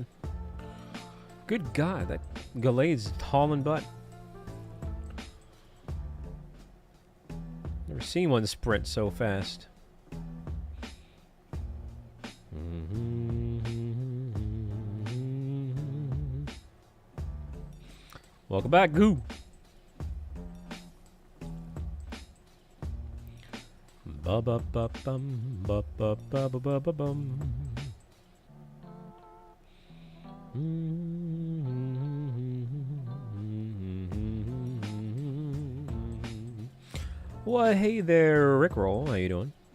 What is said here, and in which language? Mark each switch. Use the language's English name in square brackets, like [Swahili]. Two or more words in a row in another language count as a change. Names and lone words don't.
[English] Good God, that Galade's tall in butt. Never seen one sprint so fast. Welcome back, Goo. Ba ba ba bum ba ba ba ba ba ba bum. Well, hey there, Rickroll. How you doing?